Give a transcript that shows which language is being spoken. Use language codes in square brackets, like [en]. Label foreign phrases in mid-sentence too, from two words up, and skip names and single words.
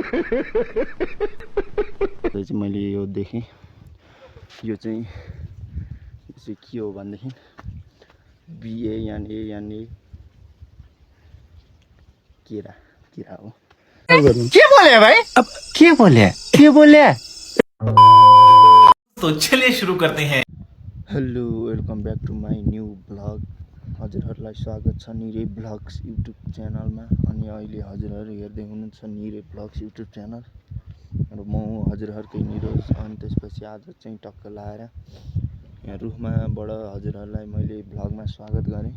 [ne] चाहिँ मैले यो देखेँ, यो चाहिँ के हो भनेदेखि BANANA केरा हो। [hi] क्या बोले भाई? अब क्या बोले? तो चलिए शुरू करते हैं। [en] hello, welcome back to my new blog. [ne] हजुरहरूलाई स्वागत छ निरे ब्लग्स युट्युब च्यानलमा। अनि अहिले हजुरहरू हेर्दै हुनुहुन्छ निरे ब्लग्स युट्युब च्यानल र म हजुरहरूकै निरोज। अनि त्यसपछि आज चाहिँ टक्क लाएर यहाँ रुखमाबाट हजुरहरूलाई मैले ब्लगमा स्वागत गरेँ।